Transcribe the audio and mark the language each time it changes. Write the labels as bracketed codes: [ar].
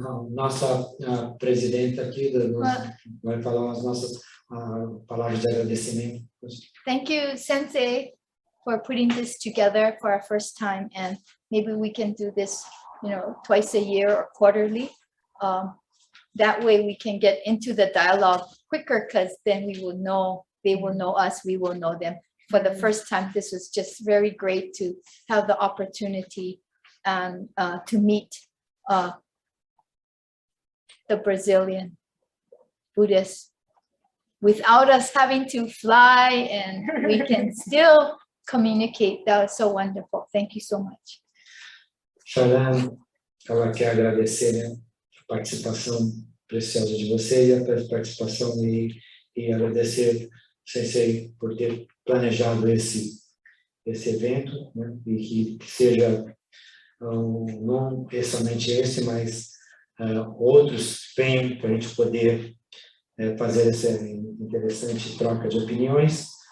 [pt] Nossa presidenta aqui vai falar as nossas palavras de agradecimento. [en] Thank you, Sensei, for putting this together for our first time, and maybe we can do this, twice a year or quarterly. That way we can get into the dialogue quicker, because then we will know, they will know us, we will know them. For the first time, this was just very great to have the opportunity and to meet the Brazilian Buddhists without us having to fly, and we can still communicate. That was so wonderful. Thank you so much. [pt] Charlan, ela quer agradecer, né, a participação preciosa de você e a participação e agradecer Sensei por ter planejado esse evento, né, e que seja não somente esse, mas outros venham para a gente poder fazer essa interessante troca de opiniões.